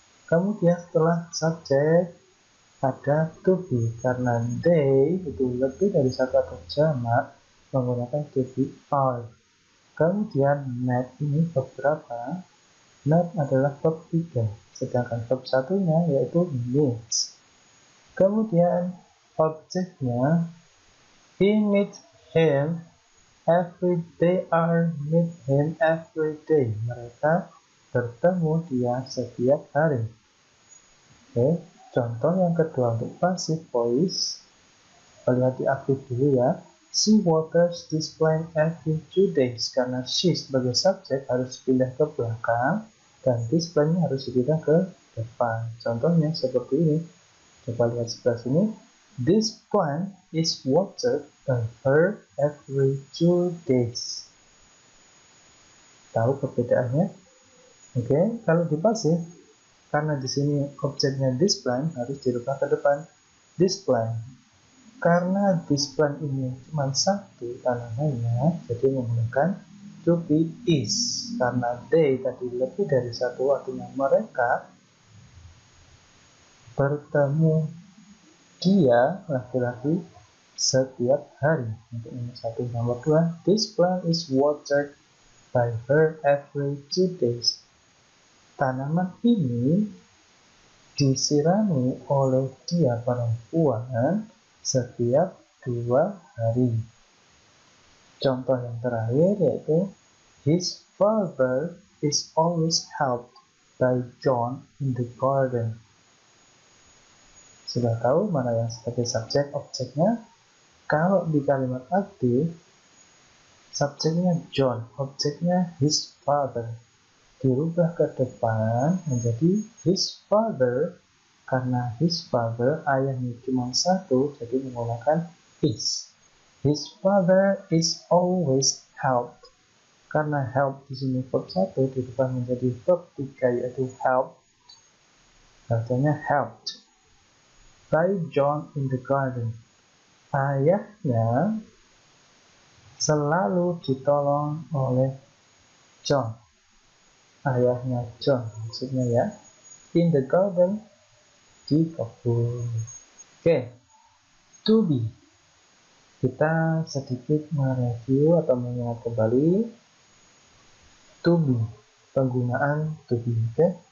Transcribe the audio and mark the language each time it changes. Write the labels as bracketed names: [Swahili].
[Indonesian] Kemudian setelah subjek ada to be, karena they itu lebih dari satu atau jamak menggunakan to be are. Kemudian met ini verb berapa? Met adalah verb 3, sedangkan verb satunya yaitu meets. Kemudian objeknya [English] he meets him every day, are meet him every day. [Indonesian] Mereka bertemu dia setiap hari. Oke, contoh yang kedua untuk passive voice, lihat di aktif dulu ya. [English] She waters this plant every 2 days. [Indonesian] Karena she sebagai subjek harus pindah ke belakang dan this plant harus dipindah ke depan. Contohnya seperti ini. Coba lihat sebelah sini. [English] This plant is watered by her every 2 days. [Indonesian] Tahu perbedaannya? Oke, kalau di pasif, karena di sini objeknya this plant harus dirubah ke depan. This plant. Karena this plant ini cuma satu tanamannya, jadi menggunakan to be is. Karena they tadi lebih dari satu, artinya mereka bertemu dia laki-laki setiap hari. Untuk nomor 1. Nomor 2, [English] this plant is watered by her every 2 days. [Indonesian] Tanaman ini disirami oleh dia perempuan setiap 2 hari. Contoh yang terakhir yaitu [English] his father is always helped by John in the garden. [Indonesian] Sudah tahu mana yang sebagai subjek objeknya? Kalau di kalimat aktif, subjeknya John, objeknya his father. Dirubah ke depan menjadi his father, karena his father ayahnya cuma satu, jadi menggunakan is. [English] His father is always helped. [Indonesian] Karena help di sini verb 1 dirubah menjadi verb 3 yaitu help. Artinya [English] helped by John in the garden. [Indonesian] Ayahnya selalu ditolong oleh John. Ayahnya John maksudnya ya. [English] In the garden, [Indonesian] di kebun. Oke, to be. Kita sedikit mereview atau mengingat kembali to be, penggunaan to be. Oke.